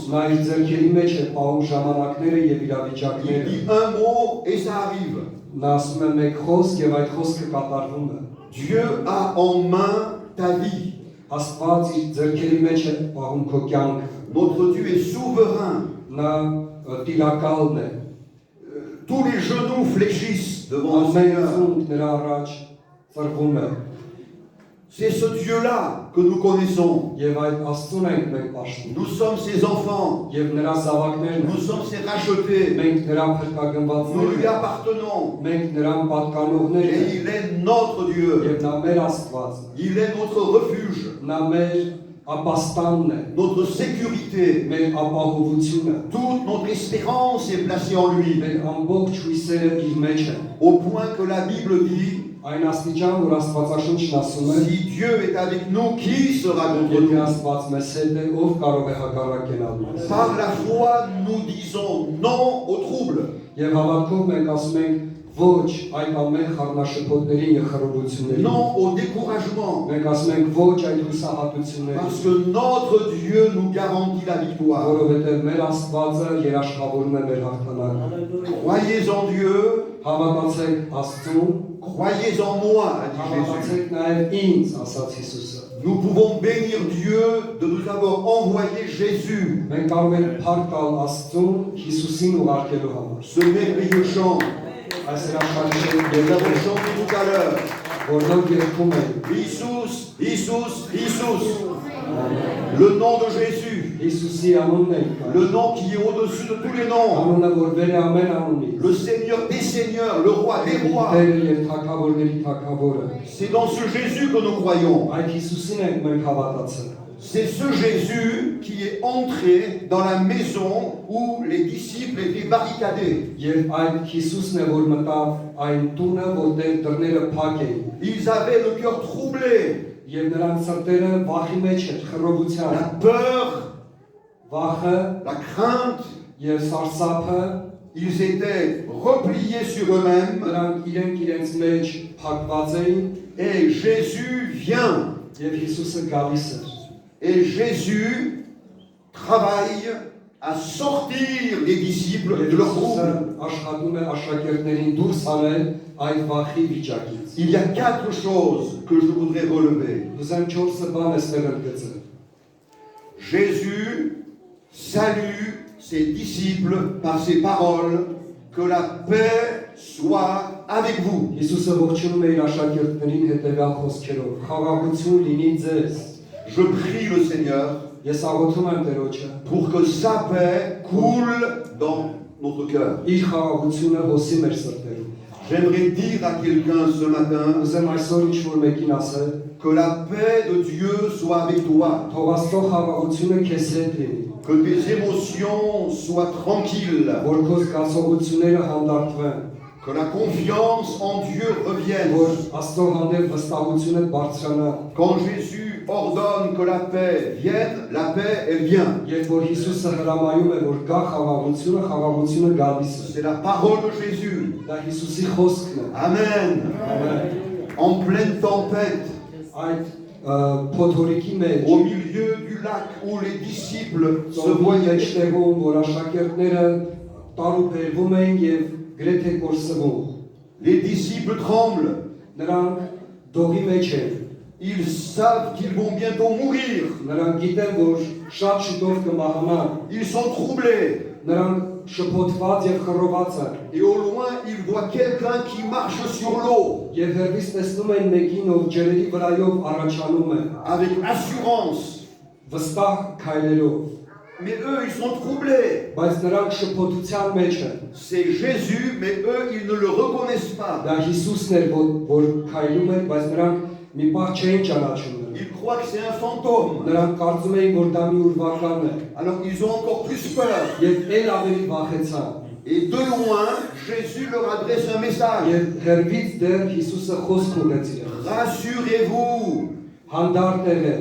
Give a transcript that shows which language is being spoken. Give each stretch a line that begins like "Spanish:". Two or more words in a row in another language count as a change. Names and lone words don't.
Armenian: Նա իր ձեռքերի մեջ է պահում ժամանակները եւ
French: Il
Armenian: իրավիճակները։
French: dit un mot et ça arrive.
Armenian: Նա ասում է մեկ խոսք եւ այդ խոսքը կատարվում է։
French: Dieu a en main ta vie.
Armenian: Աստված իր ձեռքերի մեջ է պահում քո կյանքը։
French: Notre Dieu est souverain.
Armenian: Նա տիրակալն է։
French: Tous les genoux fléchissent devant le
Armenian: Ամեն
French: Seigneur.
Armenian: ծունկ նրա առաջ ծրվում է։
French: C'est ce Dieu-là que nous connaissons.
Armenian: Եվ այդ Աստծուն ենք մենք պաշտում։
French: Nous sommes ses enfants.
Armenian: Եվ նրա զավակներն
French: Nous
Armenian: ենք։
French: sommes ses rachetés.
Armenian: Մենք նրա
French: Nous
Armenian: փրկագնվածներն
French: lui
Armenian: ենք։
French: appartenons.
Armenian: Մենք նրան պատկանողներն
French: Et
Armenian: ենք։
French: il est notre Dieu.
Armenian: Եվ նա մեր Աստված,
French: Il est notre refuge,
Armenian: նա մեր ապաստանն է,
French: notre sécurité.
Armenian: մեր ապահովությունը։
French: Toute notre espérance est placée en lui.
Armenian: Մեր ամբողջ հույսերը իր մեջ են։
French: Au point que la Bible dit,
Armenian: Այն աստիճան, որ Աստվածաշունչն ասում է,
French: si Dieu est avec nous, qui sera contre
Armenian: եթե
French: nous?
Armenian: Աստված մեզ հետ է, ով կարող է հակառակենալ մեզ։
French: Par la foi, nous disons non au trouble.
Armenian: Եվ հավատքով մենք ասում ենք ոչ այդ ամեն խառնաշփոթներին եւ խռովություններին։
French: Non au découragement.
Armenian: Մենք asում ենք ոչ այդ հուսահատություններին,
French: Parce que notre Dieu nous garantit la victoire.
Armenian: որովհետեւ մեր Աստվածը երաշխավորում է մեր հաղթանակը։
French: Croyez en Dieu,
Armenian: Հավատացեք Աստծուն,
French: croyez en moi, a dit Jésus.
Armenian: հավատացեք նաեւ ինձ, ասաց Հիսուսը։
French: Nous pouvons bénir Dieu de nous avoir envoyé Jésus,
Armenian: Մենք կարող ենք փառք տալ Աստծուն Հիսուսին ուղարկելու համար։
French: ce merveilleux chant.
Armenian: Այս հրաշալի
French: Nous l'avons chanté tout à l'heure.
Armenian: որոնք երգում են
French: Isus, Isus, Isus. Le nom de Jésus.
Armenian: Հիսուսի անունն է,
French: Le nom qui est au-dessus de tous les noms.
Armenian: անունը որ վեր է ամեն անունի։
French: Le Seigneur des Seigneurs, le Roi des Rois.
Armenian: Տերը եւ թագավորների թագավորը։
French: C'est dans ce Jésus que nous croyons.
Armenian: Այդ Հիսուսին ենք մենք հավատացել։
French: C'est ce Jésus qui est entré dans la maison où les disciples étaient barricadés.
Armenian: Եվ այդ Հիսուսն է որ մտավ այն տունը, որտեղ դռները փակ էին։
French: Ils avaient le cœur troublé.
Armenian: Եվ նրանց սրտերը վախի մեջ էր, խռովության,
French: La peur,
Armenian: վախը
French: la crainte.
Armenian: եւ սարսափը,
French: Ils étaient repliés sur eux-mêmes.
Armenian: նրանք իրենց մեջ փակված էին
French: Et Jésus vient.
Armenian: եւ Հիսուսը գալիս էր։
French: Et Jésus travaille à sortir les disciples de leur
Armenian: Հիսուսը
French: trouble.
Armenian: աշխատում է աշակերտներին դուրս հանել այդ վախի վիճակից։
French: Il y a 4 choses que je voudrais relever.
Armenian: Ուզեմ 4 բան էստեղ ընդգծել։
French: Jésus salue ses disciples par ses paroles. Que la paix soit avec vous.
Armenian: Հիսուսը ողջունում է իր աշակերտներին հետևյալ խոսքերով. Խաղաղություն լինի ձեզ։
French: Je prie le Seigneur
Armenian: Ես աղոթում եմ Տերոջը,
French: pour que sa paix coule dans notre cœur.
Armenian: իր խաղաղությունը հոսի մեր սրտերում։
French: J'aimerais dire à quelqu'un ce matin
Armenian: Ուզեմ այսօր ինչ-որ մեկին ասել,
French: que la paix de Dieu soit avec toi.
Armenian: թող Աստծո խաղաղությունը քեզ հետ լինի,
French: Que tes émotions soient tranquilles.
Armenian: որ քո զգացողությունները հանդարտվեն,
French: Que la confiance en Dieu revienne.
Armenian: որ Աստծո հանդեպ վստահությունը բարձրանա,
French: Quand Jésus ordonne que la paix vienne, la paix, elle vient.
Armenian: եւ որ Հիսուսը հրամայում է, որ գա խաղաղությունը, խաղաղությունը գալիս է։
French: C'est la parole de Jésus.
Armenian: Դա Հիսուսի խոսքն է։
French: Amen.
Armenian: Ամեն։
French: En pleine tempête,
Armenian: Այդ փոթորիկի մեջ
French: au milieu du lac où les disciples se
Armenian: ծովի
French: voyaient,
Armenian: մեջտեղում, որ աշակերտները տարուբերվում էին եւ գրեթե կորսվում։
French: les disciples tremblent.
Armenian: Նրանք դողի մեջ են։
French: Ils savent qu'ils vont bientôt mourir.
Armenian: Նրանք գիտեն, որ շատ շուտով կմահանան։
French: Ils sont troublés.
Armenian: Նրանք շփոթված եւ խռոված են։
French: Et au loin, ils voient quelqu'un qui marche sur l'eau
Armenian: Եվ հերվից տեսնում են մեկին, ով ջրերի վրայով առաջանում է,
French: avec assurance.
Armenian: վստահ քայլերով։
French: Mais eux, ils sont troublés.
Armenian: Բայց նրանք շփոթության մեջ են։
French: C'est Jésus, mais eux, ils ne le reconnaissent pas.
Armenian: Դա Հիսուսն էր, որ քայլում էր, բայց նրանք մի պահ չէին ճանաչում։
French: Ils croient que c'est un fantôme.
Armenian: Նրանք կարծում էին, որ դա մի ուրվական է։
French: Alors ils ont encore plus peur.
Armenian: Եվ էլ ավելի վախեցան։
French: Et de loin, Jésus leur adresse un message.
Armenian: Եվ հերվից դեռ Հիսուսը խոսք ունեց իրենց։
French: Rassurez-vous,
Armenian: Հանդարտ եղեք,